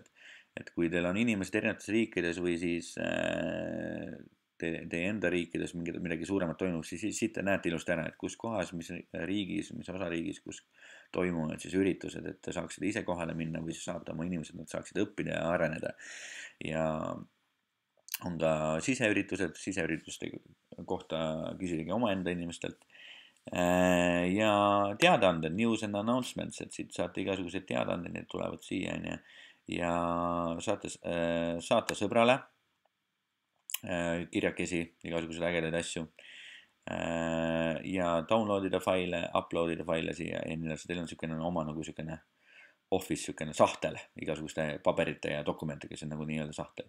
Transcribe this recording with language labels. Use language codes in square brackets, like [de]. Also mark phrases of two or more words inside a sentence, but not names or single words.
[et] Et kui teil on inimesed erinevates riikides või siis teie enda riikides midagi suuremat toimub, siis siit te näete ilusti ära, et kus kohas, mis riigis, mis osariigis, kus toimuvad siis üritused, et te saaksite ise kohale minna või siis saate oma inimesed, nad saaksid õppida ja areneda. Ja on ka siseürituste kohta küsige omaenda inimestelt. Ja teadaanded, [en] news and announcements, [et] et siit saate igasugused teadaanded, need tulevad siia, ja saate saata sõbrale kirjakesi, igasuguseid ägedaid asju, ja downloadida faile, uploadida faile siia ja nii edasi. Teil on niisugune oma nagu niisugune office, niisugune sahtel igasuguste paberite ja dokumentidega, see on nagu nii-öelda sahtel.